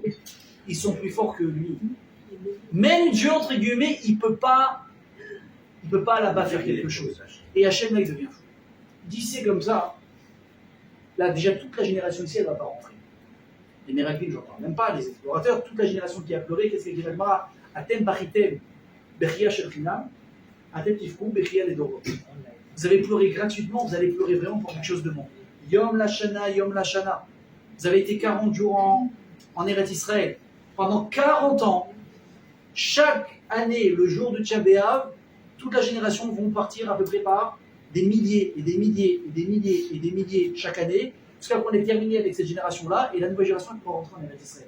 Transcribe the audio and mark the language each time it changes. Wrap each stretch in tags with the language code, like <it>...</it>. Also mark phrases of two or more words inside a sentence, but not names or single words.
<fr>Ils sont plus forts que lui. Même Dieu, entre guillemets, il peut pas là-bas faire quelque chose. Et Hachem, là, il devient fou. D'ici comme ça, là, déjà, toute la génération ici, elle ne va pas rentrer. Les miracles, je n'en parle même pas, les explorateurs, toute la génération qui a pleuré, qu'est-ce qu'il dit Agmara?</fr> <he>אתם בכיתם, בכיה של חינם, אתם תבכו, בכיה לדורו.</he> <fr>Vous avez pleuré gratuitement, vous allez pleurer vraiment pour quelque chose de bon.</fr> <he>יום לשנה, יום לשנה.</he> <fr>Vous avez été 40 jours en Eretz Israël. Pendant 40 ans, chaque année, le jour de Tcha B'Av, toute la génération vont partir à peu près par des milliers et des milliers et des milliers et des milliers chaque année, jusqu'à qu'on est terminé avec cette génération-là, et la nouvelle génération qui pourra rentrer en Eretz Israël.</fr>